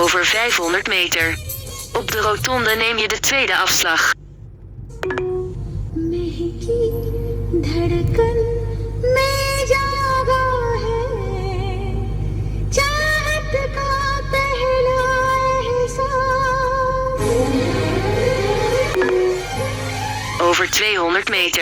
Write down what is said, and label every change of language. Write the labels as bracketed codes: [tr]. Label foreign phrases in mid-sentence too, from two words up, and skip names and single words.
[nl] 500 meter. Op de rotonde neem je de tweede afslag. [hi] महकी धड़कन में जागा है चाहत का पहला एहसास [nl] Over 200 meter.